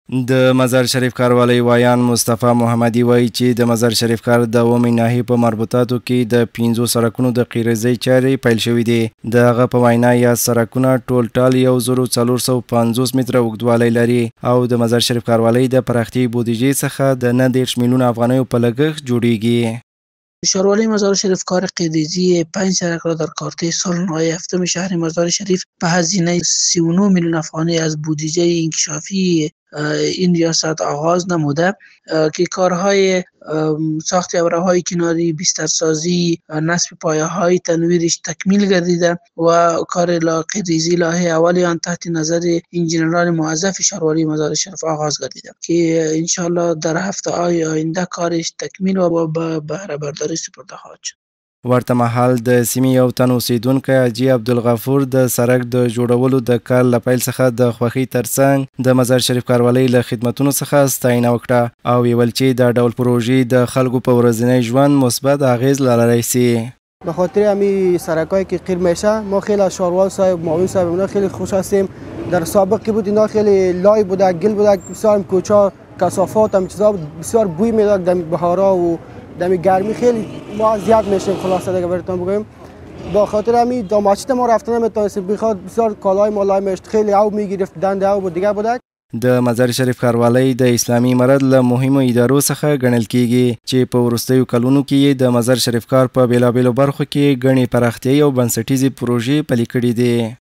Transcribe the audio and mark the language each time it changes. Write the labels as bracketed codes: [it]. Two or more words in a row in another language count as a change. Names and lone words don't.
[ps] د مزار شریف کاروالی وایان مصطفی محمدي وایي چې د مزار شریف کار د اومې ناحیې په مربوطاتو کې د 5 سړکونو د قیرزۍ چارې پیل شوې دي. د هغه په وینا یا سړکونه ټول 1450 متره اوږدوالی لري او د مزار شریف کاروالی د پراختیايي بودیجې څخه د 19 میلیون افغانیو په لګښت جوړیږي. [fa] شاروالی مزار شریف کار قیریزی 5 سرک را در کارته سال 97 شهر مزار شریف به هزینه 39 میلیون افغانی از بودجه انکشافی این ریاست آغاز نموده که کارهای ساخت ابرهای کناری، بسترسازی، نصب پایه های تنویرش تکمیل گردیده و کار قیریزی لایحه اولی آن تحت نظر انجینران موظف شاروالی مزار شریف آغاز گردیده که انشالله در هفته های آینده کارش تکمیل و به بهره برداری سپرده خواهد شد. [ps] ورته مهال د سیمې یو تن اوسیدونکی حاجي عبدالغفور د سړک د جوړولو د کار له پیل څخه د خوښۍ ترڅنګ د مزار شریف کاروالی له خدمتونو څخه ستاینه وکړه او ویل چې دا ډول پروژې د خلکو په ورځنی ژوند مثبت اغیز لرلی سي. [fa] به خاطر همین سرکایی که قیر میشه ما خیلی از شاروال صاحب معاون صاحب اینا خیلی خوش هستیم. در سابقی بود اینا خیلی لای بوده، گل بوده، بسیار کوچا کثافات هم چیزا بسیار بوی میداد در بهارا و دمی گرمی خیلی ما اذیت میشیم. خلاصه دیگه براتون بگم با خاطر همین داماچت ما رفتن نمیتونستیم بخاطر بسیار کالای ما لای میشت خیلی او میگرفت دنده او بود دیگه بوده. [ps] د مزار شریف کاروالی د اسلامي امارت له مهمو ادارو څخه ګڼل کیږي چې په وروستیو کلونو کې د مزار شریف کار په بیلابیلو برخو کې ګڼې پراختیايي او بنسټیزې پروژې پلي کړي دي.